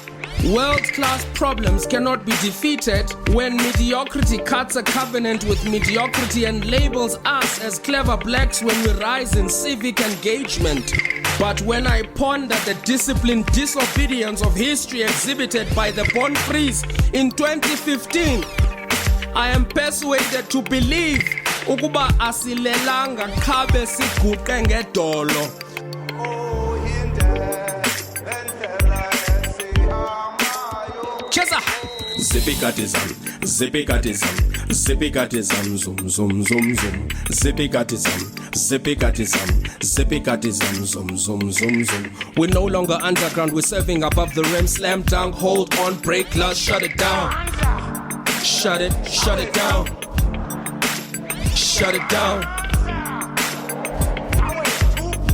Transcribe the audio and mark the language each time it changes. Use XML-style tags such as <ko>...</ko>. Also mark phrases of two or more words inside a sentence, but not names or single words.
<en>World-class problems cannot be defeated when mediocrity cuts a covenant with mediocrity and labels us as clever blacks when we rise in civic engagement. But when I ponder the disciplined disobedience of history exhibited by the Born Frees in 2015, I am persuaded to believe</en> <xh>ukuba asilelanga khabe siguqe ngedolo.</xh> <en>Chesa. Zippy cattism, zippy cattism, zippy cattism, zoom, zoom, zoom, zoom. Zippy cattism, zippy cattism, zippy cattism, zoom, zoom, zoom, zoom. We're no longer underground, we're serving above the rim. Slam dunk, hold on, break glass, shut it down. Shut it down. Shut it down.</en>